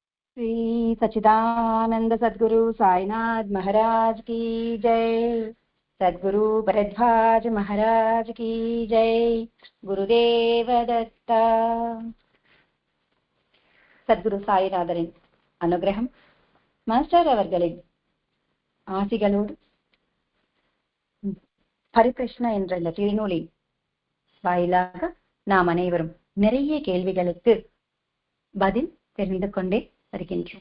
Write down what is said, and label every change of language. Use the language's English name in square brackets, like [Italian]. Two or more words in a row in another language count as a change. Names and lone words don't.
[Hindi] श्री सच्चिदानंद सद्गुरु साईनाथ महाराज की जय। सद्गुरु भरद्वाज महाराज की जय। गुरुदेव दत्ता। [Tamil] சத்குரு சாய்நாதரின் அனுகிரகம், மாஸ்டர் அவர்களின் ஆசிகளோடு ஹரிகிருஷ்ணா என்ற இந்த திருநூலின் வாயிலாக நாம் அனைவரும் நிறைய கேள்விகளுக்கு பதில் தெரிந்து கொண்டே வருகின்றோம்.